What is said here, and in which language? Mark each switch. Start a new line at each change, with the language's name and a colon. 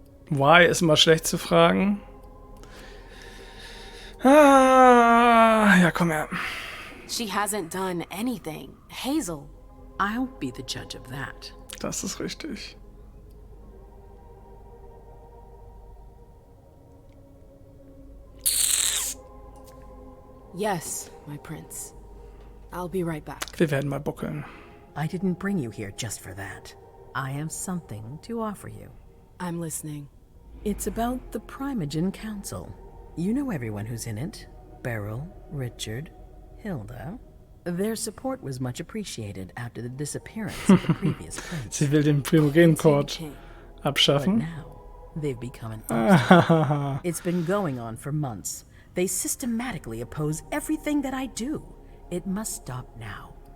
German: Why ist immer schlecht zu fragen. Ja, komm her.
English: She hasn't done anything. Hazel. I'll be the judge of that.
German: Das ist richtig.
English: Yes, my prince. I'll be right back.
German: Wir werden mal buckeln.
English: I didn't bring you here just for that. I have something to offer you. I'm listening. It's about the Primogen Council. You know everyone who's in it. Beryl, Richard, Hilda. Their support was much appreciated after the disappearance of the previous prince.
German: Sie will den Primogen-Court abschaffen.
English: But now, they've become an obstacle. It's been going on for months. They systematically oppose everything that I do. It must stop now.